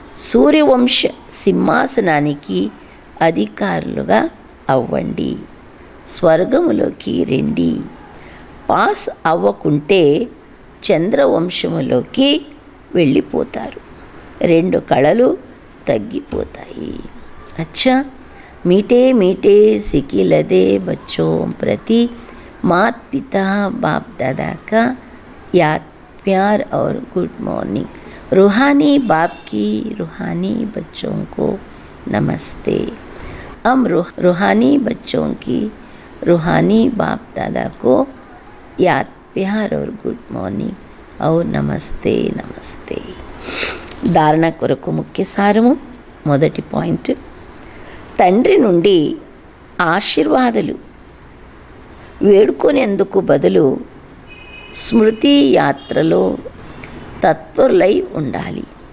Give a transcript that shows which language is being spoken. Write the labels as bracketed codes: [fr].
[te] సూర్యవంశ సింహాసనానికి అధికారులుగా అవ్వండి. స్వర్గములోకి రండి. పాస్ అవ్వకుంటే చంద్రవంశములోకి వెళ్ళిపోతారు. 2 కళలు తగ్గిపోతాయి. [hi] అచ్చా, मीठे मीठे सिकिलदे बच्चों प्रति मात पिता बाप दादा का याद प्यार और गुड मॉर्निंग. रूहानी बाप की रूहानी बच्चों को नमस्ते. हम रूहानी बच्चों की रूहानी बाप दादा को याद प्यार और गुड मॉर्निंग और नमस्ते नमस्ते. [te] धारण కొరకు ముఖ్య సారము. మొదటి పాయింట్, తండ్రి నుండి ఆశీర్వాదాలు వేడుకునేందుకు బదులు స్మృతి యాత్రలో తత్పరులై ఉండాలి.